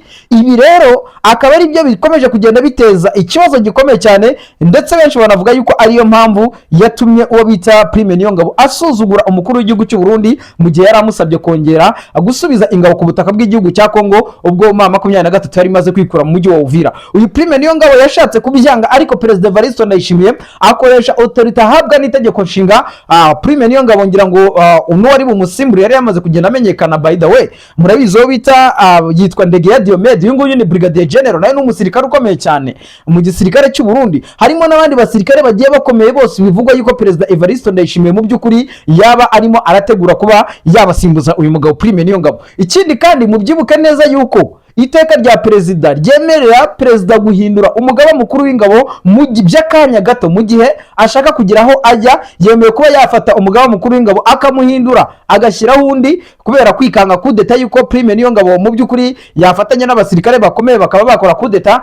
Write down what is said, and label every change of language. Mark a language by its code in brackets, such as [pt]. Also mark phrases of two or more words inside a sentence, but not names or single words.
[rw] Ibi rero akaba ari byo bikomeje kugenda biteza ikibazo gikomeye cyane, ndetse benshi banavuga yuko ariyo mpamvu yatumye uwo bita Prime Niyongabo asuzugura umukuru w'igihugu cy'u Burundi mu gihe yari amusabye kongera gusubiza ingabo ku butaka bw'igihugu cya Kongo ubwo ma 23 yari maze kwikura mu mujyi wa Uvira. Uyu Prime Niyongabo yashatse kubyanga, ariko Perezida Evariste Ndayishimiye akoresha autorité ahabwa n'itegeko nshinga. Prime Niyongabo ngira ngo uno wari umusimburi yari yamaze kugenda amenyekana. [en] By the way, [rw] murabizo bita yitwa Ndegeya Diomede, uyu nguyu ni Brigadier General, nawe n'umusirikare ukomeye cyane mu gisirikare cy'u Burundi. Harimo n'abandi basirikare bagiye bakomeye bose bivugwa yuko Perezida Evariste Ndayishimiye mu by'ukuri yaba arimo arategura kuba yabasimbuza uyu mugabo Prime Niyongabo. Ikindi kandi mubyibuke neza yuko iteka rya perezida ryemerera perezida guhindura umugaba mukuru w'ingabo mu by'akanya gato, mu gihe ashaka kugiraho ajya yemeye kuba yafata umugaba mukuru w'ingabo akamuhindura agashyiraho undi, kubera kwikanga kudeta yuko Prime Niyongabo mu by'ukuri yafatanya n'abasirikare bakomeye bakaba bakora kudeta.